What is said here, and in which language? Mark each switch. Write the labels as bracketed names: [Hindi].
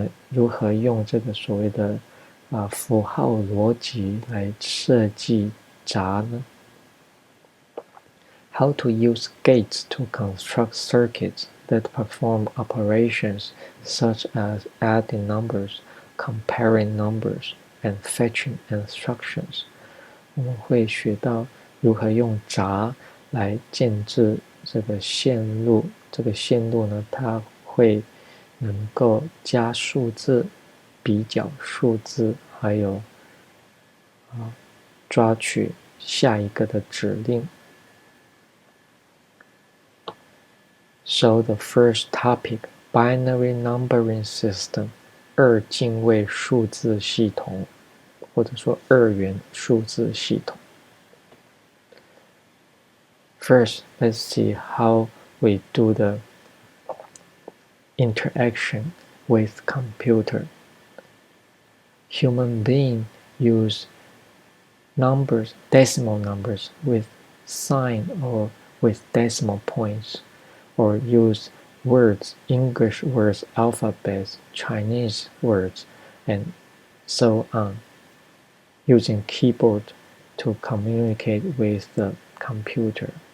[Chinese] 如何用这个所谓的符号逻辑来设计闸呢？ [English] How to use gates to construct circuits that perform operations such as adding numbers, comparing numbers, and fetching instructions？ [Chinese] 我们会学到如何用闸来建制这个线路，这个线路呢，它会能够加数字、比较数字，还有抓取下一个的指令。 [English] So the first topic, binary numbering system， [Chinese] 二进位数字系统，或者说二元数字系统。 [English] First, let's see how we do the interaction with computer. Human beings use numbers, decimal numbers, with sign or with decimal points, or use words, English words, alphabets, Chinese words, and so on, using keyboard to communicate with the computer.